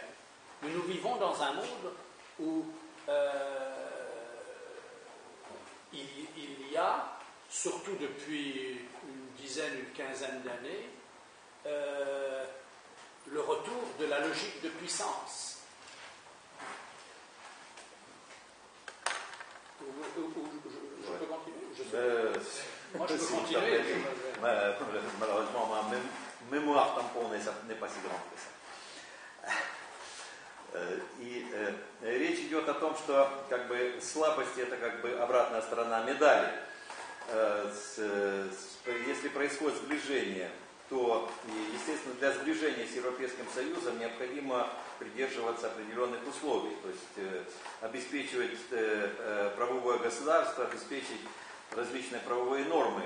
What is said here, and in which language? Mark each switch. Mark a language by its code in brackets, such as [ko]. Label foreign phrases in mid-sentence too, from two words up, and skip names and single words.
[fr] Mais nous vivons dans un monde où il y a, surtout depuis une dizaine, une quinzaine d'années, le retour de la logique de puissance. Je peux continuer? Moi, je peux continuer. Malheureusement, ma mémoire tamponная n'est pas si grande que ça. [ru] И речь идет о том, что как бы слабости это как бы обратная сторона медали. Если происходит сближение, то, естественно, для сближения с Европейским Союзом необходимо придерживаться определенных условий, то есть обеспечивать правовое государство, обеспечить различные правовые нормы.